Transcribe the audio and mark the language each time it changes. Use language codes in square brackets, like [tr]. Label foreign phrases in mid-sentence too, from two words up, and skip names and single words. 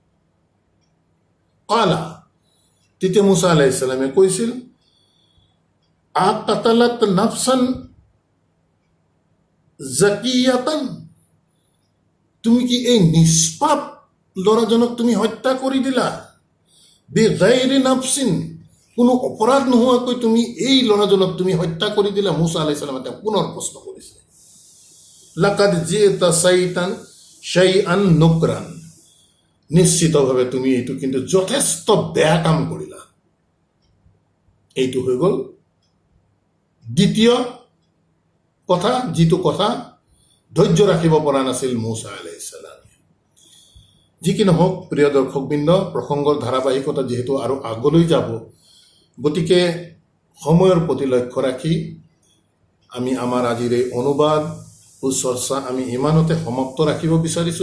[as] কালা, তেতিয়া মুছা আলাইহিছ সালামে কৈছিল, [ar] أقتلت نفسا زكية, [as] তুমি কি এই নিষ্পাপ ল'ৰাজনক তুমি হত্যা কৰি দিলা? [ar] بغير نفس, [as] কোনো অপৰাধ নোহোৱাকৈ তুমি এই ল'ৰাজনক তুমি হত্যা কৰি দিলা? মুছা আলাইহিছ সালামে তেওঁক পুনৰ প্ৰশ্ন কৰিছে। [ar] لقد جئت شيطان شيئا نكرا, [as] নিশ্চিতভাৱে তুমি এইটো কিন্তু যথেষ্ট বেয়া কাম কৰিলা। এইটো হৈ গ'ল দ্বিতীয় কথা, যিটো কথা ধৈৰ্য ৰাখিব পৰা নাছিল মুছা আলাইহিছ সালামে। যি কি নহওক প্ৰিয় দৰ্শকবৃন্দ, প্ৰসংগৰ ধাৰাবাহিকতা যিহেতু আৰু আগলৈ যাব, গতিকে সময়ৰ প্ৰতি লক্ষ্য ৰাখি আমি আমাৰ আজিৰ এই অনুবাদ চৰ্চা আমি ইমানতে সমাপ্ত ৰাখিব বিচাৰিছোঁ।